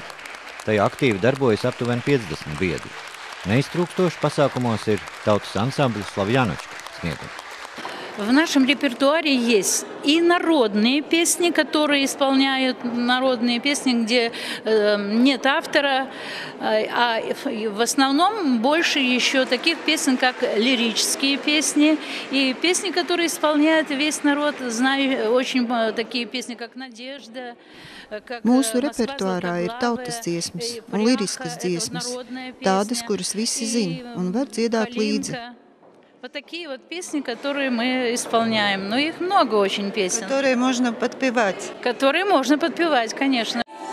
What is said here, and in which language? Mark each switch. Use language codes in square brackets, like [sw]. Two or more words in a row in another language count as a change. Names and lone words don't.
[lv] Tajā aktīvi darbojas aptuveni 50 biedri. Neiztrūkstoši pasākumos ir tautas ansambļa Slavjanočka sniegums. [ru] В нашем репертуаре есть и народные песни, которые исполняют народные песни, где нет автора, а в основном больше еще таких песен, как лирические песни, и песни, которые исполняет весь народ. Знаю очень такие песни, как «Надежда». [lv] Mūsu repertuārā ir tautas dziesmas un liriskas dziesmas, tādas, kuras visi zin un var dziedāt līdzi. [ru] Вот такие вот песни, которые мы исполняем. Но их много очень песен. Которые можно подпевать. Которые можно подпевать, конечно.